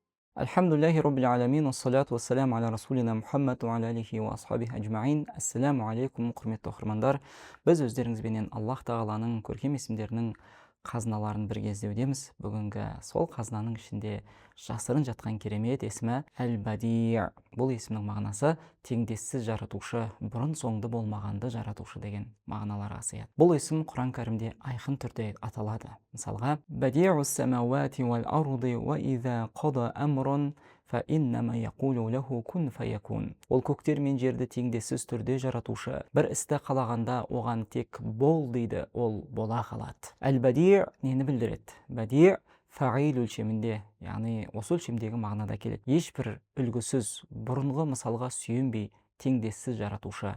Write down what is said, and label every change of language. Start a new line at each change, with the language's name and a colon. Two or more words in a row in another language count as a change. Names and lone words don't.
Arabic: الحمد لله رب العالمين، الصلاة والسلام على رسولنا محمد وعلى آله وأصحابه أجمعين. السلام عليكم,
Kazakh: құрметті оқырмандар. Біз өздеріңізбенен Аллах Тағаланың көркем есімдерінің қазыналарын бірге іздеудеміз. Бүгінгі сол қазынаның ішінде жасырын жатқан керемет есімі Әл-Бади. Бұл есімнің мағынасы теңдессіз жаратушы, бұрын соңды болмағанды жаратушы деген мағыналарға сыяды. Бұл есім Құран кәрімде айқын түрде аталады.
Arabic: Мысалға, بديع السماوات والأرض وإذا قضى أمرا فإنما يقول له كن فيكون.
Kazakh: Ол көктер мен жерді теңдессіз түрде жаратушы, бір істі қалағанда оған тек бол дейді, ол бола қалады. Әл-Бади нені білдіреді? Бади фаил өлшемінде, яғни осы өлшемдегі мағынада келеді. Ешбір үлгісіз, бұрынғы мысалға сүйенбей теңдессіз жаратушы.